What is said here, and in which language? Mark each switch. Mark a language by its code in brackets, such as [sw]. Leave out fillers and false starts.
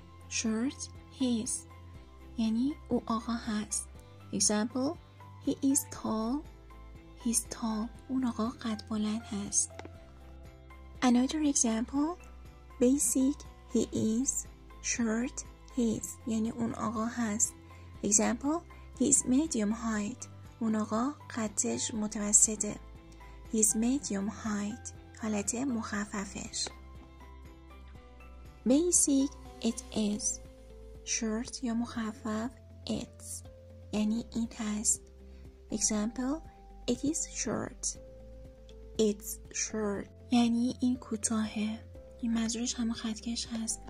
[fa] Short his یعنی او آقا هست. [en] Example he is tall. He's tall [fa] اون آقا قد بلند هست. [en] Another example basic he is. [fa] Short his یعنی اون آقا هست. [en] Example he is medium height [fa] اون آقا قدش متوسطه. [en] He is medium height [fa] حالت مخففش. [en] Basic it is. [fa] Short یا مخفف it's یعنی این هست. [en] Example: It is short. It's short [fa] یعنی این کوتاهه. این منظورش هم خطکش هست.